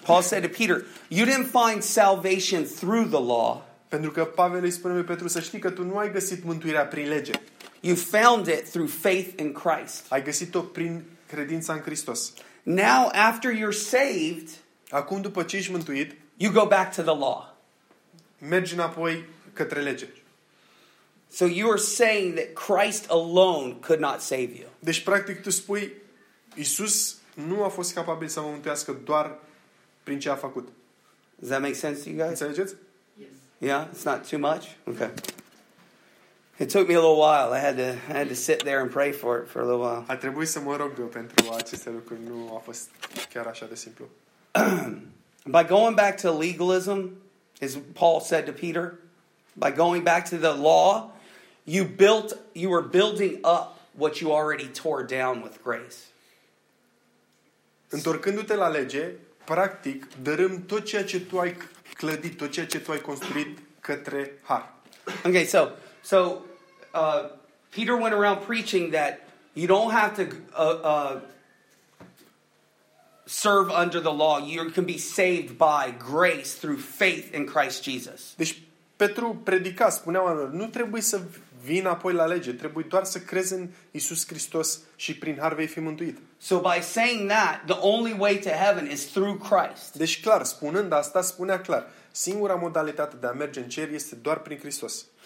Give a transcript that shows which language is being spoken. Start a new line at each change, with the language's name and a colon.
English: Paul said to Peter, "You didn't find salvation through the law."
Romanian: Pentru că Pavel îi spune lui Petru, să știi că tu nu ai găsit mântuirea prin lege.
English: You found it through faith in Christ.
Romanian: Ai găsit-o prin credința în Hristos.
English: Now after you're saved,
Romanian: acum după ce ești mântuit,
English: you go back to the law.
Romanian: Mergi înapoi către lege.
English: So you are saying that Christ alone could not save you.
Romanian: Deci practic tu spui Iisus nu a fost capabil să mă mântuiască doar prin ce a făcut.
English: Does that make sense to you guys?
Romanian: Înțelegeți?
English: Yeah, it's not too much. Okay. It took me a little while. I had to sit there and pray for it for a little while.
Romanian: A trebuit să mă rog pentru aceste lucruri. Nu a fost chiar așa de simplu.
English: By going back to legalism, as Paul said to Peter, by going back to the law, you were building up what you already tore down with grace.
Romanian: Întorcându-te la lege, practic dărâm tot ceea ce tu ai clădit, tot ceea ce tu ai construit către har.
English: Okay, so Peter went around preaching that you don't have to serve under the law. You can be saved by grace through faith in Christ Jesus.
Romanian: Deci Petru predica, spunea oamenilor, nu trebuie să vin apoi la lege, trebuie doar să crezi în Iisus Hristos și prin har vei fi mântuit.
English: So by saying that, the only way to heaven is through Christ.
Romanian: Deci clar, spunând asta, spunea clar, singura modalitate de a merge în cer este doar prin Hristos.